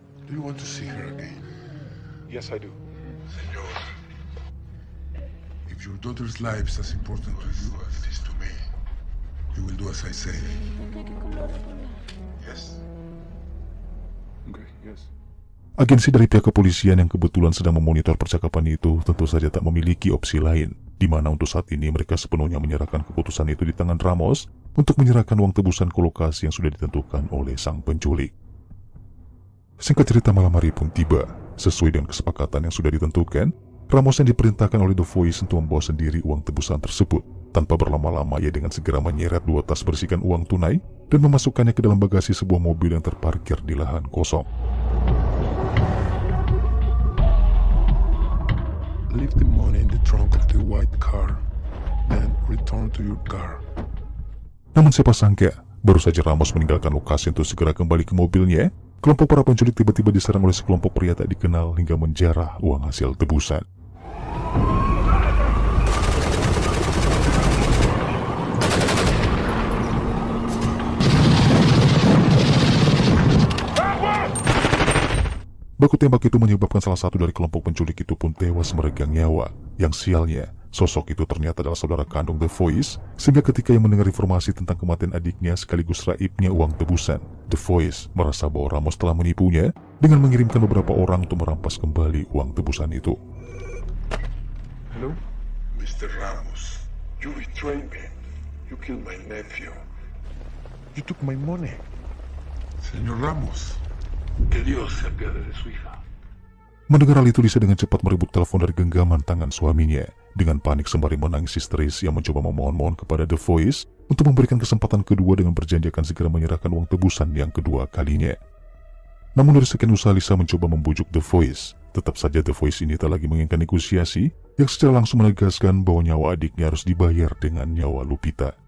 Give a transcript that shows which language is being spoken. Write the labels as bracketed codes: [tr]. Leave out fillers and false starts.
[en] Do you want to see her again? Yes, I do. Señor, if your daughter's life is as important to you as it is to me, you will do as I say. Yes. Okay, yes. [id] Agensi dari pihak kepolisian yang kebetulan sedang memonitor percakapan itu tentu saja tak memiliki opsi lain, di mana untuk saat ini mereka sepenuhnya menyerahkan keputusan itu di tangan Ramos untuk menyerahkan uang tebusan ke lokasi yang sudah ditentukan oleh sang penculik. Singkat cerita, malam hari pun tiba. Sesuai dengan kesepakatan yang sudah ditentukan, Ramos yang diperintahkan oleh The Voice untuk membawa sendiri uang tebusan tersebut. Tanpa berlama-lama, ia dengan segera menyeret 2 tas berisikan uang tunai dan memasukkannya ke dalam bagasi sebuah mobil yang terparkir di lahan kosong. [en] Leave the money in the trunk of the white car, then return to your car. [id] Namun siapa sangka, baru saja Ramos meninggalkan lokasi untuk segera kembali ke mobilnya, kelompok para penculik tiba-tiba diserang oleh sekelompok pria tak dikenal hingga menjarah uang hasil tebusan. Baku tembak itu menyebabkan salah satu dari kelompok penculik itu pun tewas meregang nyawa. Yang sialnya, sosok itu ternyata adalah saudara kandung The Voice, sehingga ketika ia mendengar informasi tentang kematian adiknya sekaligus raibnya uang tebusan, The Voice merasa bahwa Ramos telah menipunya dengan mengirimkan beberapa orang untuk merampas kembali uang tebusan itu. [en] Hello? Mr. Ramos, you betrayed me. You killed my nephew. You took my money. [es] Señor Ramos, que Dios se apiade de su hija. [id] Mendengar hal itu, Lisa dengan cepat merebut telepon dari genggaman tangan suaminya. Dengan panik sembari menangis histeris, ia mencoba memohon-mohon kepada The Voice untuk memberikan kesempatan kedua dengan berjanji akan segera menyerahkan uang tebusan yang kedua kalinya. Namun dari sekian usaha Lisa mencoba membujuk The Voice, tetap saja The Voice ini tak lagi menginginkan negosiasi yang secara langsung menegaskan bahwa nyawa adiknya harus dibayar dengan nyawa Lupita.